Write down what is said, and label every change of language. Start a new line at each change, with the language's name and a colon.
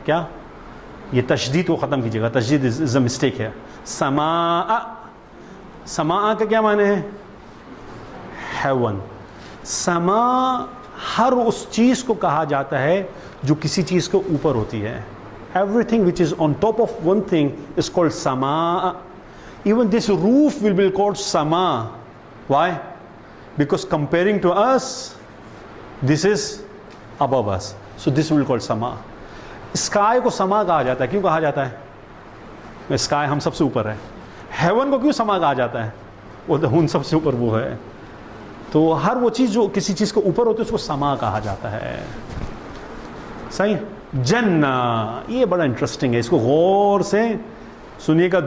Urdu: کیا؟ یہ تشدید کو ختم کیجیے گا، تشدید
English: is a mistake
Urdu: ہے. سماء. سماء کا کیا معنی ہے؟ ہیون. سما ہر اس چیز کو کہا جاتا ہے جو کسی چیز کے اوپر ہوتی ہے.
English: Everything which is on top of one thing is called sama. Even this roof will be called sama. Why? Because comparing to us, this is above us. So this will be called sama.
Urdu: Sky کو sama کہا جاتا ہے. کیوں کہا جاتا ہے؟ Sky ہم سب سے اوپر ہے. Heaven کو کیوں sama کہا جاتا ہے؟ وہ ان سب سے اوپر وہ ہے. تو ہر وہ چیز جو کسی چیز کے اوپر ہوتی ہے اس کو سما کہا جاتا ہے. صحیح. جنہ، یہ بڑا انٹرسٹنگ ہے، اس کو غور سے سنیے گا.